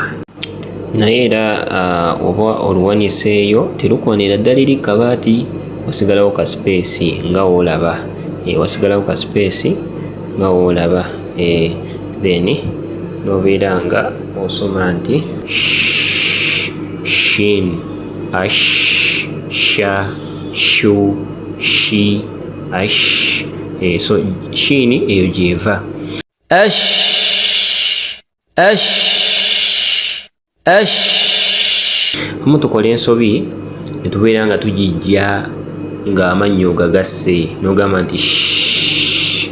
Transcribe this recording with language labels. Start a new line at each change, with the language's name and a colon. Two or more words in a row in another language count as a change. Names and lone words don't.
Ganda: Naye era oba oluwaniseeyo terukoonera ddala eri kabaati, wasigalawo ka space nga w'olaba, wasigalawo ka space nga w'olaba, then n'obeera nga osoma nti shin, ash, sha, shu, shi, ash. So shiini eyo gy'eva. Ash, ash, ash. Amu tukola ensobi ne tubeera nga tugijja ng'amannyo gagasse n'ogamba nti shh.